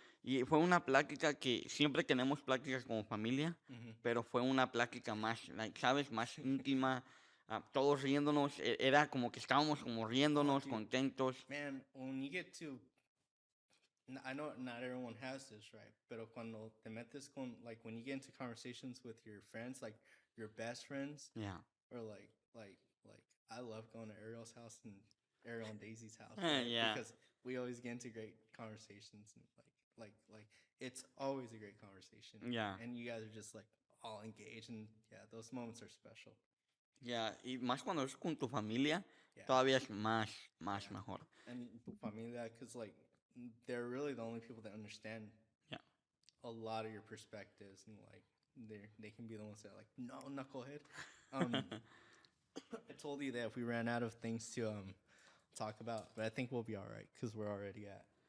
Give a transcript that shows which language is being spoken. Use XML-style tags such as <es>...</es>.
<es>Y fue una plática que siempre tenemos pláticas como familia, Mhm. pero fue una plática más, like, ¿sabes? Más íntima, todos riéndonos, era como que estábamos como riéndonos,</es> <en>dude.</en> <es>contentos.</es> <en>Man, when you get to I know not everyone has this, right?</en> <es>Pero cuando te metes con</es> <en>like when you get into conversations with your friends, like your best friends, Yeah. or like I love going to Ariel's house and Ariel and Daisy's house, right? Yeah. Because we always get into great conversations and like it's always a great conversation. Yeah. And you guys are just like all engaged and yeah, those moments are special.</en> <es>Yeah, y más cuando es con tu familia,</es> <en>Yeah.</en> <es>todavía es más</es> <en>Yeah.</en> <es>mejor.</es> <en>And</en> <es>tu familia,</es> <en>because like they're really the only people that understand Yeah. a lot of your perspectives and like they can be the ones that are like no knucklehead. I told you that if we ran out of things to talk about, but I think we'll be all right because we're already at</en>